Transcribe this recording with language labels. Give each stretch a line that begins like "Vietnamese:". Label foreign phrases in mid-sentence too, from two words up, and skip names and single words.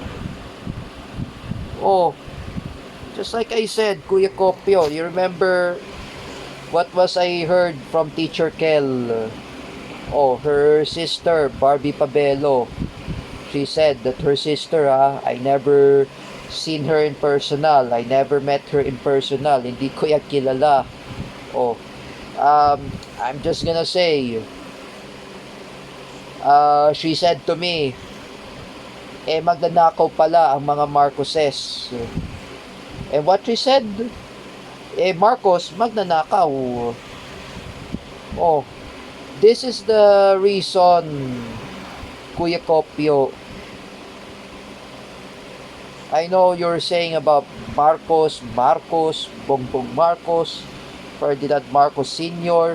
English: Oh, just like I said, Kuya Kopio, you remember what was I heard from Teacher Kel? Oh, her sister, Barbie Pabelo. She said that her sister, I never seen her in personal. I never met her in personal.
Filipino: Hindi ko yan kilala.
English: Oh, I'm just gonna say, she said to me,
Filipino: magnanakaw pala ang mga Marcoses.
English: And what she said, Marcos, magnanakaw. Oh, this is the reason, Kuya Kopio. I know you're saying about Marcos, Bongbong Marcos, Ferdinand Marcos Sr.